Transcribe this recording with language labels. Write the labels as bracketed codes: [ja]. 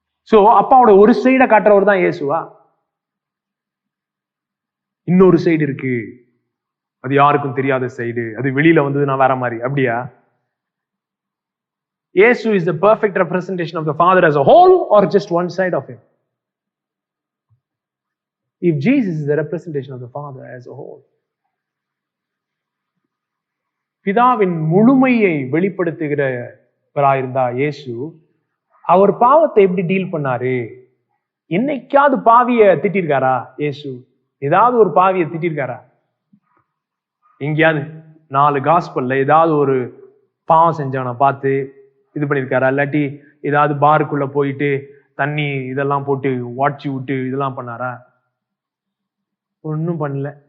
[ta] So அப்பாவோட ஒரு சைட காட்டுறவர் தான் இயேசுவா? இன்னொரு சைடு இருக்கு, அது யாருக்கும் தெரியாத சைடு, அது வெளியில வந்தது நான் வேற மாதிரி. அப்படியா? [en] இயேசு is the perfect representation of the Father as a whole or just one side of him? If Jesus is the representation of the Father as a whole, [ta] பிதாவின் முழுமையை வெளிப்படுத்துகிறவராயிருந்தா இயேசு, அவர் பாவத்தை எப்படி டீல் பண்ணாரு? என்னைக்காவது பாவிய திட்டிருக்காரா இயேசு? ஏதாவது ஒரு பாவிய திட்டிருக்காரா? எங்கேயாவது 4 காஸ்பல்ல ஏதாவது ஒரு பாவம் செஞ்சவனை பார்த்து இது பண்ணிருக்காரா? இல்லாட்டி ஏதாவது பாருக்குள்ள போயிட்டு தண்ணி இதெல்லாம் போட்டு வாட்சி விட்டு இதெல்லாம் பண்ணாரா? ஒன்னும் பண்ணல.